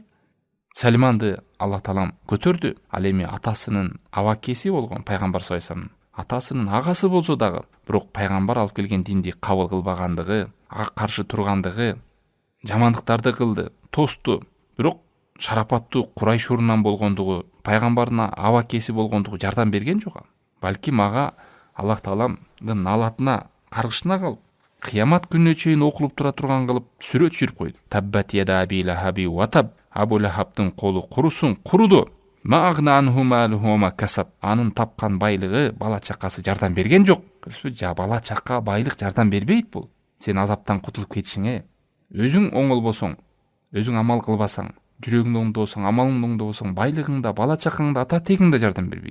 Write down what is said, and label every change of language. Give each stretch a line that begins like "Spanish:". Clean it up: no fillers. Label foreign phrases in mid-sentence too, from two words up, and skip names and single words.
Kyrgyz: Сальманды Аллах Таалам көтөрдү. Ал эми атасынын Авакеси болгон Пайгамбар
Arabic: صلى الله عليه سلام
Kyrgyz: атасынын агасы болсо дагы, бирок пайгамбар алып келген динди кабыл кылбагандыгы, ага каршы тургандыгы, жамандыктарды кылды, тосту, бирок шарапаттуу Курайш урунан болгондугу, пайгамбардын Авакеси болгондугу жардам берген жок. Балким ага Аллах Тааламдын налатына каргышына калып, кыямат күнүнө чейин окулуп тура турган кылып сүрөт жүрүп койду.
Arabic: تبت يدا أبي لهب وتب.
Kyrgyz: Абу Лахабтын колу курусун, куруду.
Arabic: ما أغنى عنه ماله ما كسب.
Kyrgyz: Анын тапкан байлыгы, бала чакасы жардам берген жок. Көрсөтпү, бала чакка байлык жардам бербейт бул. Сен азаптан кутулуп кетишиңе, өзүң оңолбосоң, өзүң амал кылбасаң, жүрөгүңдө оңдосоң, амалыңды оңдосоң, байлыгыңда, бала чакаңда, ата тегиңде жардам бербейт.